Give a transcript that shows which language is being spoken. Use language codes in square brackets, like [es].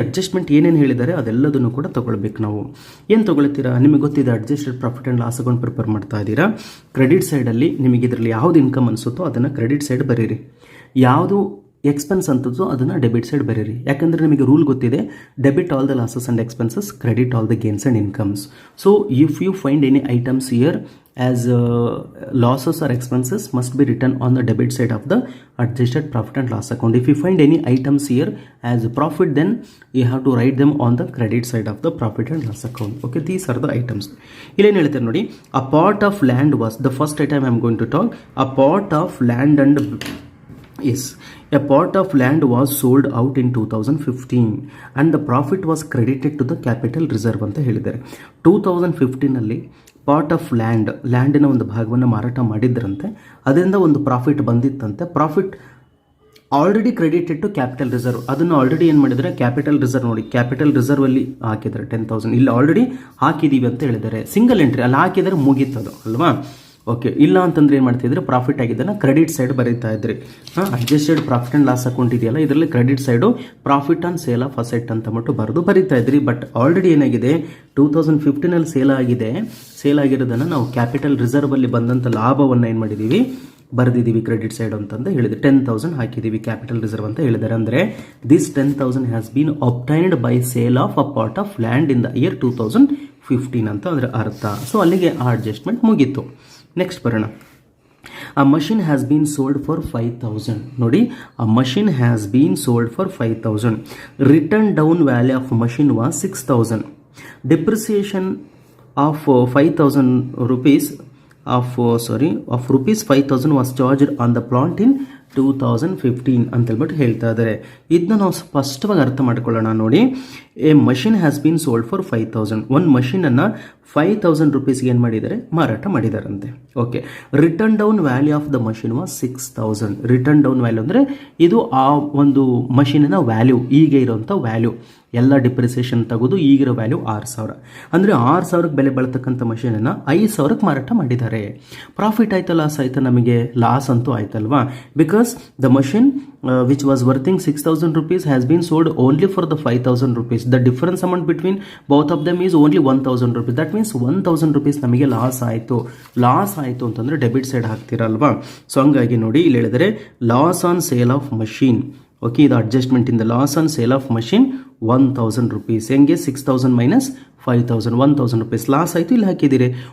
[kn] Adjustment ಏನೇನು ಹೇಳಿದ್ದಾರೆ ಅದೆಲ್ಲದನ್ನು ಕೂಡ ತೊಗೊಳ್ಬೇಕು ನಾವು. ಏನು ತೊಗೊಳ್ತೀರಾ, ನಿಮಗೆ ಗೊತ್ತಿದೆ adjusted profit and loss account prepare ಮಾಡ್ತಾ ಇದ್ದೀರಾ. ಕ್ರೆಡಿಟ್ ಸೈಡಲ್ಲಿ ನಿಮಗೆ ಇದರಲ್ಲಿ ಯಾವುದು ಇನ್ಕಮ್ ಅನಿಸುತ್ತೋ ಅದನ್ನು ಕ್ರೆಡಿಟ್ ಸೈಡ್ ಬರೀರಿ, ಯಾವುದು ಎಕ್ಸ್ಪೆನ್ಸ್ ಅಂತದ್ದು ಅದನ್ನು ಡೆಬಿಟ್ ಸೈಡ್ ಬರೀರಿ. ಯಾಕಂದರೆ ನಿಮಗೆ ರೂಲ್ ಗೊತ್ತಿದೆ, [en] Debit all the losses and expenses, credit all the gains and incomes. So if you find any items here as losses or expenses must be written on the debit side of the adjusted profit and loss account. If you find any items here as profit, then you have to write them on the credit side of the profit and loss account. Okay, these are the items. [kn] Illen heltare nodi, [en] a part of land was the first item I am going to talk. A part of land and yes, a part of land was sold out in 2015 and the profit was credited to the capital reserve [kn] ಅಂತ ಹೇಳಿದ್ದಾರೆ. 2015 ಅಲ್ಲಿ part of ಲ್ಯಾಂಡಿನ ಒಂದು ಭಾಗವನ್ನು ಮಾರಾಟ ಮಾಡಿದ್ರಂತೆ, ಅದರಿಂದ ಒಂದು profit ಬಂದಿತ್ತಂತೆ. [en] Profit already credited to capital reserve. [kn] ಅದನ್ನು ಆಲ್ರೆಡಿ ಏನು ಮಾಡಿದರೆ ಕ್ಯಾಪಿಟಲ್ ರಿಸರ್ವ್ ನೋಡಿ, ಕ್ಯಾಪಿಟಲ್ ರಿಸರ್ವಲ್ಲಿ ಹಾಕಿದ್ದಾರೆ 10,000. ಇಲ್ಲಿ ಆಲ್ರೆಡಿ ಹಾಕಿದ್ದೀವಿ ಅಂತ ಹೇಳಿದ್ದಾರೆ, ಸಿಂಗಲ್ ಎಂಟ್ರಿ ಅಲ್ಲಿ ಹಾಕಿದರೆ ಮುಗೀತದು ಅಲ್ವಾ. ಓಕೆ, ಇಲ್ಲ ಅಂತಂದ್ರೆ ಏನು ಮಾಡ್ತಿದ್ರೆ ಪ್ರಾಫಿಟ್ ಆಗಿದ್ದನ್ನು ಕ್ರೆಡಿಟ್ ಸೈಡ್ ಬರೀತಾ ಇದ್ರಿ. Adjusted profit and loss account ಇದೆಯಲ್ಲ, ಇದರಲ್ಲಿ credit side profit on sale of asset ಅಂತ ಬಿಟ್ಟು ಬರೀತಾ ಇದ್ರಿ. ಬಟ್ ಆಲ್ರೆಡಿ ಏನಾಗಿದೆ, 2015 ಸೇಲ್ ಆಗಿರೋದನ್ನು ನಾವು ಕ್ಯಾಪಿಟಲ್ ರಿಸರ್ವಲ್ಲಿ ಬಂದಂಥ ಲಾಭವನ್ನು ಏನು ಮಾಡಿದ್ದೀವಿ, ಬರೆದಿದ್ದೀವಿ ಕ್ರೆಡಿಟ್ ಸೈಡ್ ಅಂತಂದು ಹೇಳಿದೆ. 10,000 ಹಾಕಿದ್ದೀವಿ ಕ್ಯಾಪಿಟಲ್ ರಿಸರ್ವ್ ಅಂತ ಹೇಳಿದ್ದಾರೆ. ಅಂದರೆ [en] this 10,000 has been obtained by sale of a part of land in the year 2015 [kn] ಅಂತ ಅದರ ಅರ್ಥ. ಸೊ ಅಲ್ಲಿಗೆ ಆ ಅಡ್ಜಸ್ಟ್ಮೆಂಟ್ ಮುಗೀತು. ನೆಕ್ಸ್ಟ್ ಬರೋಣ. [en] A machine has been sold for 5,000. ನೋಡಿ, a machine has been sold for 5,000. Written down value of machine was 6,000. Depreciation of 5,000 rupees of rupees 5,000 was charged on the plant in 2015 [kn] ಅಂತೇಳ್ಬಿಟ್ಟು ಹೇಳ್ತಾ ಇದ್ದಾರೆ. ಇದನ್ನ ನಾವು ಸ್ಪಷ್ಟವಾಗಿ ಅರ್ಥ ಮಾಡ್ಕೊಳ್ಳೋಣ ನೋಡಿ. [en] A machine has been sold for 5,000. [kn] ಒಂದು ಮಷೀನನ್ನು 5,000 ರುಪೀಸ್ಗೆ ಏನು ಮಾಡಿದ್ದಾರೆ, ಮಾರಾಟ ಮಾಡಿದಾರಂತೆ. [en] Okay, written down value of the machine was 6,000. [kn] Return down value ಅಂದರೆ ಇದು ಆ ಒಂದು ಮಷೀನಿನ ವ್ಯಾಲ್ಯೂ, ಈಗ ಇರೋಂಥ ವ್ಯಾಲ್ಯೂ ಎಲ್ಲ ಡಿಪ್ರಿಸಿಯೇಷನ್ ತೆಗೆದು ಈಗಿರೋ ವ್ಯಾಲ್ಯೂ 6,000. ಅಂದರೆ 6,000ಕ್ಕೆ ಬೆಲೆ ಬಾಳ್ತಕ್ಕಂಥ ಮಷೀನನ್ನು 5,000ಕ್ಕೆ ಮಾರಾಟ ಮಾಡಿದ್ದಾರೆ. ಪ್ರಾಫಿಟ್ ಆಯ್ತಾ ಲಾಸ್ ಆಯ್ತಾ, ನಮಗೆ ಲಾಸ್ ಅಂತೂ ಆಯ್ತಲ್ವಾ. [en] Because the machine which was worthing 6,000 rupees has been sold only for the 5,000 rupees. The difference amount between both of them is only 1,000 rupees. That means [kn] 1,000 rupees ನಮಗೆ ಲಾಸ್ ಆಯಿತು ಅಂತಂದರೆ debit side ಹಾಕ್ತೀರಲ್ವಾ. So ಹಂಗಾಗಿ ನೋಡಿ, ಇಲ್ಲಿ ಹೇಳಿದರೆ loss on sale of machine. Okay, ಇದು adjustment ಇಂದ loss on sale of machine 1,000 rupees. ಹೆಂಗೆ 6,000 ಮೈನಸ್ 5,000, 1,000 rupees ಲಾಸ್ ಆಯಿತು, ಇಲ್ಲಿ ಹಾಕಿದ್ದೀರಿ.